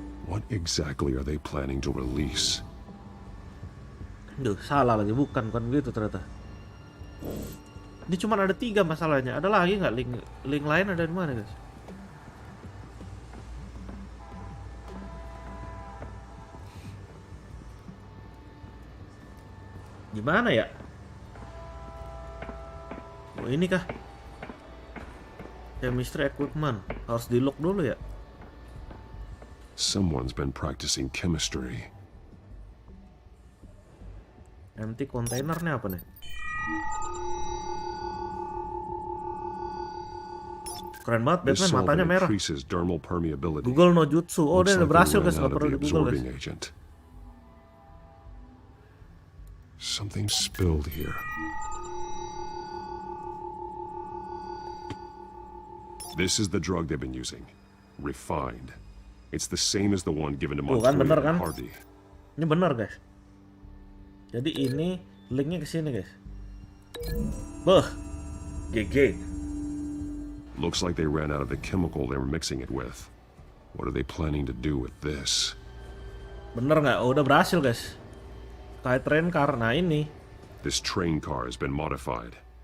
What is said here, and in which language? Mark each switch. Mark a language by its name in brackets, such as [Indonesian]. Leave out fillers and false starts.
[English] What exactly are they planning to release? [Indonesian] Duh, salah lagi, bukan gitu ternyata. Ini cuma ada 3 masalahnya. Ada lagi nggak link lain ada di mana guys? Gimana ya? Oh, ini kah? [English] Chemistry equipment [Indonesian] harus di lock dulu ya. [English] Someone's been practicing chemistry. [Indonesian] Empty containernya apa nih? Keren banget Batman, matanya merah. Google no jutsu. Oh, dia udah berhasil guys, nggak perlu di Google guys. [English] Agent. Something spilled here. This is the drug they've been using. Refined. It's the same as the one given to Montoya [Indonesian] Bener kan? [English] and Harvey. [Indonesian] Ini bener guys. Jadi ini linknya ke sini guys. Beuh, GG. [English] Looks like they ran out of the chemical they were mixing it with. What are they planning to do with this? [Indonesian] Bener nggak? Oh, udah berhasil guys. Kayak train car. Nah ini. [English] This train car has been modified.